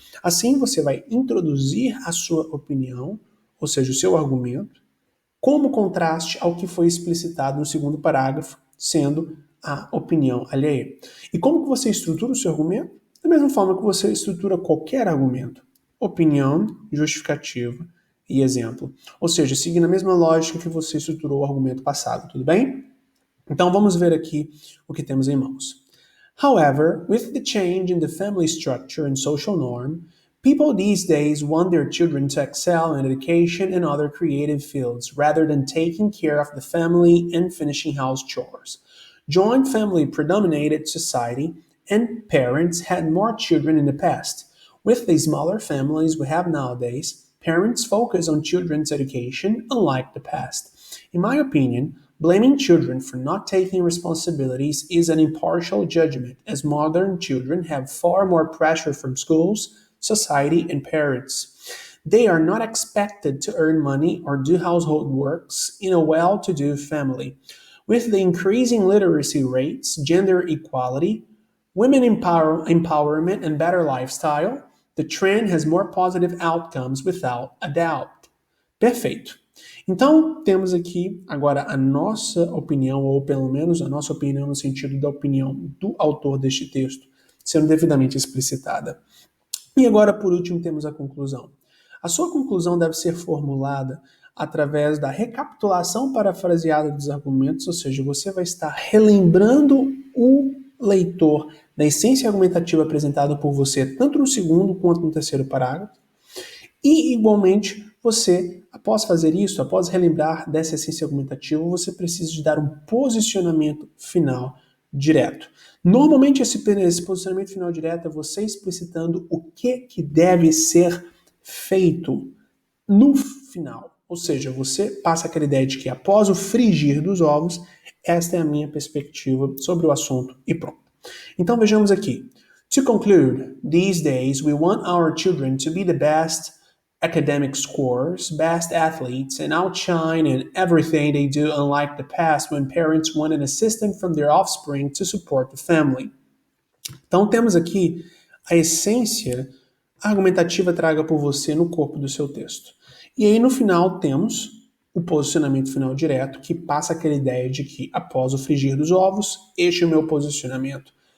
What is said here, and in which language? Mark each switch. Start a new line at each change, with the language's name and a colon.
Portuguese: Assim você vai introduzir a sua opinião, ou seja, o seu argumento, como contraste ao que foi explicitado no segundo parágrafo, sendo a opinião alheia. E como que você estrutura o seu argumento? Da mesma forma que você estrutura qualquer argumento. Opinião, justificativa e exemplo. Ou seja, seguindo a mesma lógica que você estruturou o argumento passado, tudo bem? Então vamos ver aqui o que temos em mãos.
English: However, with the change in the family structure and social norm, people these days want their children to excel in education and other creative fields rather than taking care of the family and finishing house chores. Joint family predominated society, and parents had more children in the past. With the smaller families we have nowadays, parents focus on children's education unlike the past. In my opinion, blaming children for not taking responsibilities is an impartial judgment, as modern children have far more pressure from schools, society, and parents. They are not expected to earn money or do household works in a well-to-do family. With the increasing literacy rates, gender equality, women empowerment, and better lifestyle, the trend has more positive outcomes without a doubt.
Portuguese: Perfeito. Então, temos aqui agora a nossa opinião, ou pelo menos a nossa opinião no sentido da opinião do autor deste texto, sendo devidamente explicitada. E agora, por último, temos a conclusão. A sua conclusão deve ser formulada através da recapitulação parafraseada dos argumentos, ou seja, você vai estar relembrando leitor da essência argumentativa apresentada por você, tanto no segundo quanto no terceiro parágrafo. E, igualmente, você, após fazer isso, após relembrar dessa essência argumentativa, você precisa de dar um posicionamento final direto. Normalmente, esse posicionamento final direto é você explicitando o que deve ser feito no final. Ou seja, você passa aquela ideia de que após o frigir dos ovos, esta é a minha perspectiva sobre o assunto e pronto. Então, vejamos aqui.
English: To conclude, these days we want our children to be the best academic scores, best athletes, and outshine in everything they do, unlike the past when parents want an assistant from their offspring to support the family.
Portuguese: Então temos aqui a essência argumentativa traga por você no corpo do seu texto. E aí no final temos o posicionamento final direto, que passa aquela ideia de que após o frigir dos ovos, este é o meu posicionamento.